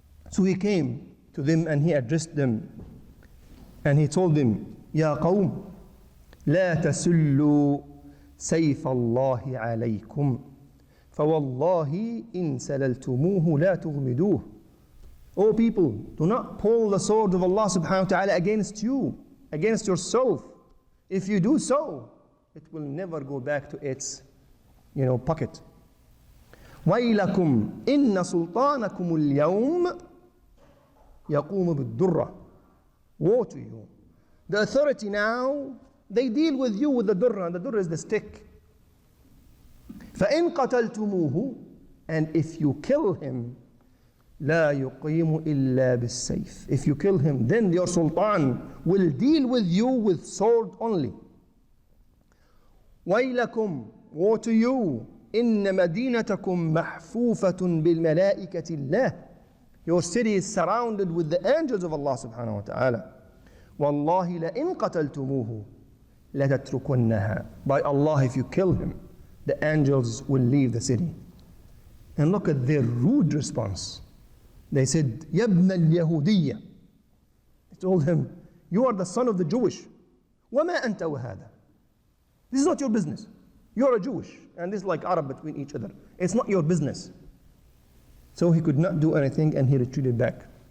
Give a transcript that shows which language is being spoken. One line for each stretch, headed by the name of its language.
English: So he came to them and he addressed them and he told them,
Arabic: يا قوم لا تسلوا سيف الله عليكم فوالله إن سللتموه لا تغمدوه.
English: O people, do not pull the sword of Allah subhanahu wa ta'ala against you, against yourself. If you do so, it will never go back to its pocket.
Arabic: ويلكم إن سلطانكم اليوم يقوم بالدرة.
English: Woe to you. The authority now, they deal with you with the durra, and the durra is the stick.
Arabic: فإن قتلتموه,
English: and if you kill him,
Arabic: لا يقيم إلا بالسيف.
English: If you kill him, then your sultan will deal with you with sword only.
Arabic: ويلكم,
English: woe to you,
Arabic: إن مدينتكم محفوفة بالملائكة الله.
English: Your city is surrounded with the angels of Allah subhanahu wa ta'ala.
Arabic: والله لئن قتلتموه لتتركنها.
English: By Allah, if you kill him, the angels will leave the city. And look at their rude response. They said,
Arabic: يا ابن اليهودية.
English: They told him, you are the son of the Jewish.
Arabic: وما أنت وهذا.
English: This is not your business. You are a Jewish. And this is like Arab between each other. It's not your business. So he could not do anything and he retreated back.